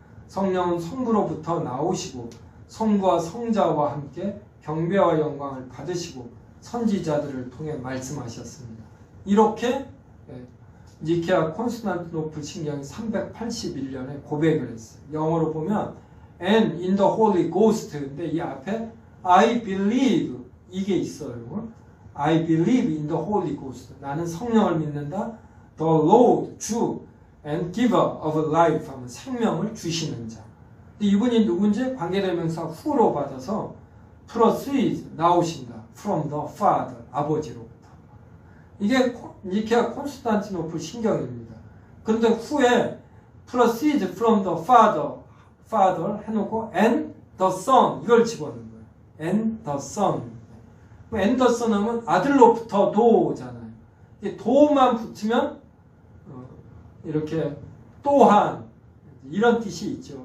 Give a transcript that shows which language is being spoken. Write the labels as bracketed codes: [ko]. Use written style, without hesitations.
[ko] 성령은 성부로부터 나오시고 성부와 성자와 함께 경배와 영광을 받으시고 선지자들을 통해 말씀하셨습니다. 이렇게 니케아 콘스탄티노플 신경이 381년에 고백을 했어요. 영어로 보면 [en] and in the Holy Ghost [ko] 근데 이 앞에 [en] I believe [ko] 이게 있어요. [en] I believe in the Holy Ghost [ko] 나는 성령을 믿는다. [en] The Lord, 주 and giver of life [ko] 하면 생명을 주시는 자. 이분이 누군지 관계대명사 [en] who [ko] 로 받아서 [en] proceed [ko] 나오신다. [en] from the Father [ko] 아버지로부터. 이게 니케아 콘스탄티노플 신경입니다. 그런데 후에 [en] proceed from the Father Father [ko] 해놓고 [en] and the Son [ko] 이걸 집어넣는 거예요. [en] and the Son. and the Son [ko] 하면 아들로부터 도잖아요. 이 도만 붙으면 이렇게 또한 이런 뜻이 있죠.